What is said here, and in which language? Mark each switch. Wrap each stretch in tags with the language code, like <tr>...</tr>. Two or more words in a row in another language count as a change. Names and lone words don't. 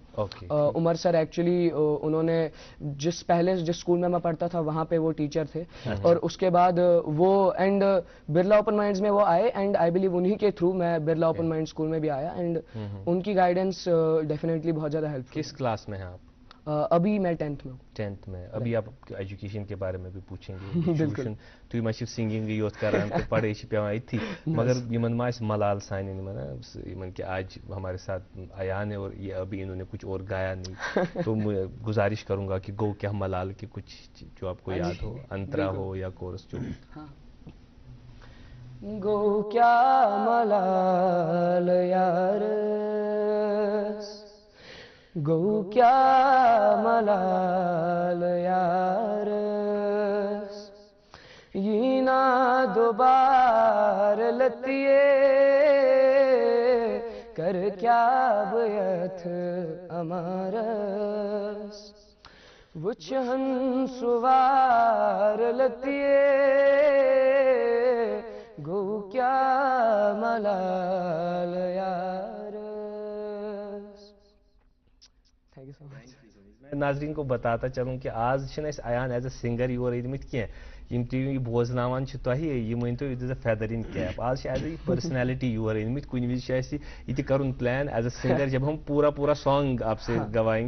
<hi>उमर सर एक्चुअली उन्होंने जिस स्कूल में मैं पढ़ता था वहाँ पे वो टीचर थे, और उसके बाद वो एंड बिरला ओपन माइंड्स में वो आए,</hi> <en>and I believe</en> <hi>उन्हीं के थ्रू मैं बिरला ओपन माइंड स्कूल में भी आया, एंड उनकी गाइडेंस डेफिनेटली बहुत ज्यादा हेल्प। किस क्लास में हैं आप? अभी मैं 10th में हूँ। 10th में। अभी आप एजुकेशन के बारे में भी पूछेंगे। बिल्कुल।</hi> <ks>तुम मा सिंगिंग योत करान तो पढ़े पेवान इथी, मगर यमन मा मलाल सान यमन</ks> <hi>कि आज हमारे साथ अयान है और ये अभी इन्होंने कुछ और गाया नहीं, तो मैं गुजारिश करूंगा कि</hi> <ks>गो क्या मलाल</ks> <hi>के कुछ जो आपको याद हो, अंतरा हो या कोरस जो।</hi> <ks>गो क्या मलाल यार, गो क्या मलाल यार, ये ना दोबार लतिए कर क्या बयथ अमारस, वुच हंसुवार लतिए गो क्या मलाल यार।</ks> <en>thank you so much.</en> <hi>मैं नाजरीन को बताता चलूं कि आज अयान</hi> <en>as a singer</en> <ks>योर इनमित कह बोजनावान ये वन तो</ks> <en>it is a feather in cap,</en> <hi>आज</hi> <en>as a personality</en> <ks>योर इनमित</ks> <hi>कुछ विज कर प्लान</hi> <en>as a singer,</en> <hi>जब हम पूरा सॉन्ग आपसे गवाएंगे</hi>